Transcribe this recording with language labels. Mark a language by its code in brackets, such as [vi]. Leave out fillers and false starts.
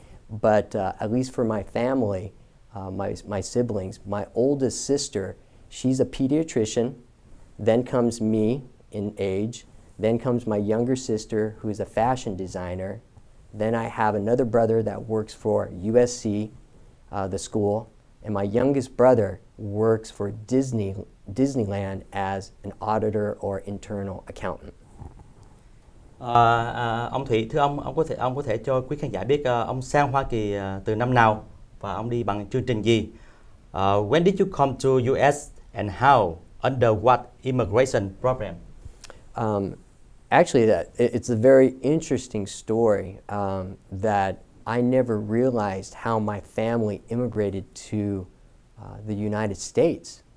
[en] But at least for my family, my siblings, my oldest sister, she's a pediatrician, then comes me in age, then comes my younger sister who's a fashion designer, then I have another brother that works for USC, the school, and my youngest brother works for Disneyland as an auditor or internal accountant. [vi] Ông Thụy, thưa ông có thể cho quý khán giả biết ông sang Hoa Kỳ từ năm nào và ông đi bằng chương trình gì? [en] When did you come to US and how? Under what immigration program? Actually, it's a very interesting story that I never realized how my family immigrated to the United States.